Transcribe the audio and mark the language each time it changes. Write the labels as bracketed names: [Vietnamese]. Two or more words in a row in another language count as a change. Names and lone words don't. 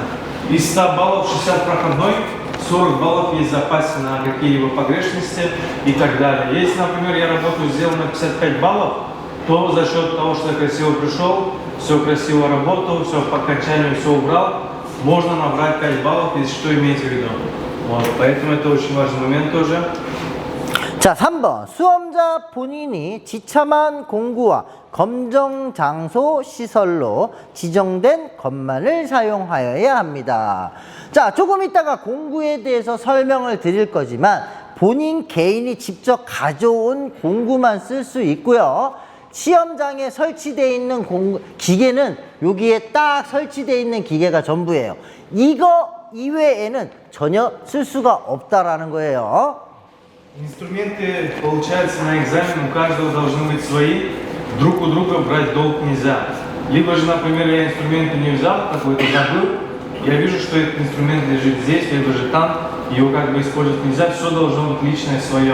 [Russian] Из 100 баллов 60 проходной, 40 баллов есть в запасе на какие-либо погрешности и так далее. Если, например, я работаю сделал на 55 баллов, то за счет того, что я красиво пришел, все красиво работал, все по окончанию все убрал, можно набрать 5 баллов, если что, имейте в виду. Вот, поэтому это очень важный момент тоже. [Korean] 자, 3번. 수험자 본인이 지참한 공구와 검정 장소 시설로 지정된 것만을 사용하여야 합니다. 자, 조금 있다가 공구에 대해서 설명을 드릴 거지만 본인 개인이 직접 가져온 공구만 쓸 수 있고요. 시험장에 설치되어 있는 기계는 여기에 딱 설치되어 있는 기계가 전부예요. 이거 이외에는 전혀 쓸 수가 없다라는 거예요. [Russian] Инструменты, получается, на экзамен у каждого должны быть свои. Друг у друга брать долг нельзя. Либо же, например, я инструменты не взял, какой-то забыл, я вижу, что этот инструмент лежит здесь, либо же там, его как бы использовать нельзя, все должно быть личное свое.